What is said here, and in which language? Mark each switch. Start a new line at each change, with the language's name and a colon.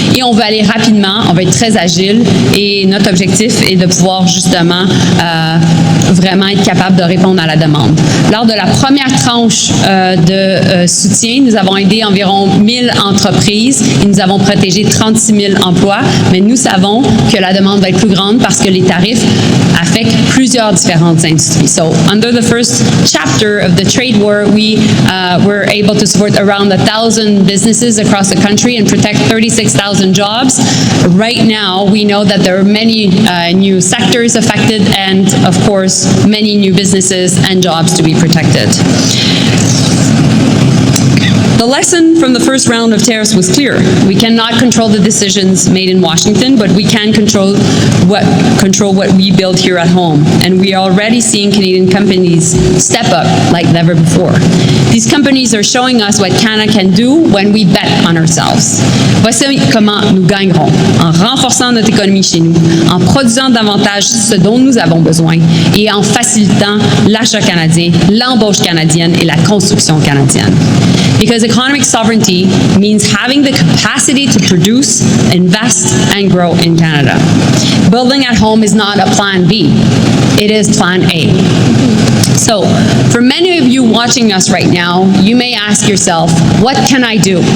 French: Et on va aller rapidement, on va être très agile et notre objectif est de pouvoir justement vraiment être capable de répondre à la demande. Lors de la première tranche de soutien, nous avons aidé environ 1000 entreprises prises et nous avons protégé 36 000 emplois, mais nous savons que la demande va être plus grande parce que les tarifs affectent plusieurs différentes industries.
English: So, under the first chapter of the trade war, we were able to support around 1,000 businesses across the country and protect 36,000 jobs. Right now, we know that there are many new sectors affected and, of course, many new businesses and jobs to be protected. The lesson from the first round of tariffs was clear. We cannot control the decisions made in Washington, but we can control what we build here at home. And we are already seeing Canadian companies step up like never before. These companies are showing us what Canada can do when we bet on ourselves.
French: Voici comment nous gagnerons, en renforçant notre économie chez nous, en produisant davantage ce dont nous avons besoin et en facilitant l'achat canadien, l'embauche canadienne et la construction canadienne.
English: Because economic sovereignty means having the capacity to produce, invest, and grow in Canada. Building at home is not a plan B. It is plan A. So, for many of you watching us right now, you may ask yourself, what can I do?